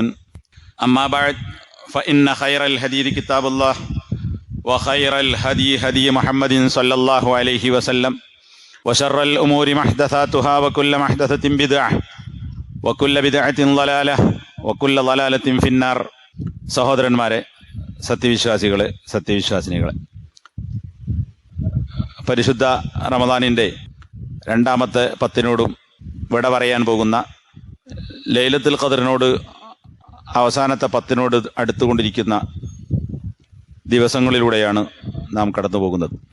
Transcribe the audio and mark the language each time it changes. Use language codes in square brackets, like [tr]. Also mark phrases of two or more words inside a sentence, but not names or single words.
[ar] أما بعد فإن خير الحديث كتاب الله وخير الهدي هدي محمد صلى الله عليه وسلم وشر الأمور محدثاتها وكل محدثة بدعة وكل بدعة ضلالة وكل ضلالة في النار. [ml] സഹോദരന്മാരെ, സത്യവിശ്വാസിനികളെ, പരിശുദ്ധ റമദാനിൻ്റെ രണ്ടാമത്തെ പത്തിനോടും വിട പറയാൻ പോകുന്ന ലൈലത്തുൽ ഖദറിനോട് അവസാനത്തെ പത്തിനോട് അടുത്തുകൊണ്ടിരിക്കുന്ന ദിവസങ്ങളിലൂടെയാണ് നാം കടന്നു പോകുന്നത്.